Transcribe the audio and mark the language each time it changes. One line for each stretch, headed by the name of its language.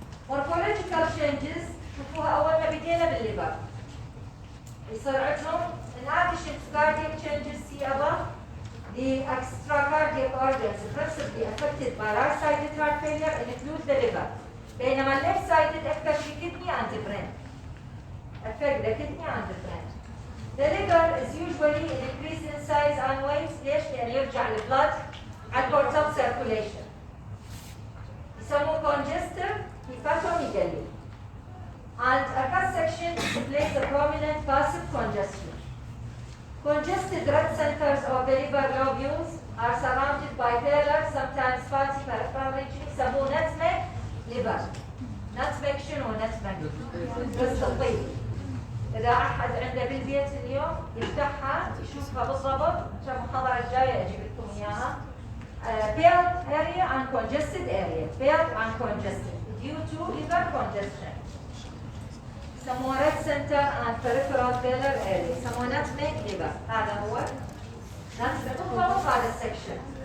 English: Morphological changes
Arabic: شوفوها أول ما بدينا بالليفر. يصير عندهم
English: in addition to cardiac changes see above, the extracardiac organs principally affected by right-sided heart failure include the liver.
Arabic: بينما
English: left-sided
Arabic: أكثر شيء
English: kidney and the brain. Affect the kidney and the brain. The liver is usually increased in size and weight.
Arabic: ليش؟ لأن يرجع البلد على
English: portal circulation.
Arabic: يسموه
English: congestive hepatomegaly. And a cross section displays a prominent passive congestion. Congested red centers of the liver lobules are surrounded by paler, sometimes fatty peripheral region
Arabic: يسموه
English: nutmeg liver.
Arabic: Nutmeg شنو nutmeg؟ بس الطيب. إذا أحد عنده بالبيت اليوم يفتحها يشوفها بالضبط عشان المحاضرة الجاية أجيب لكم إياها.
English: Pale area and congested area. Pale and congested due to liver congestion.
Arabic: يسموه
English: red center and peripheral paler area. يسموه nutmeg liver.
Arabic: هذا هو nutmeg بالضبط هذا السكشن.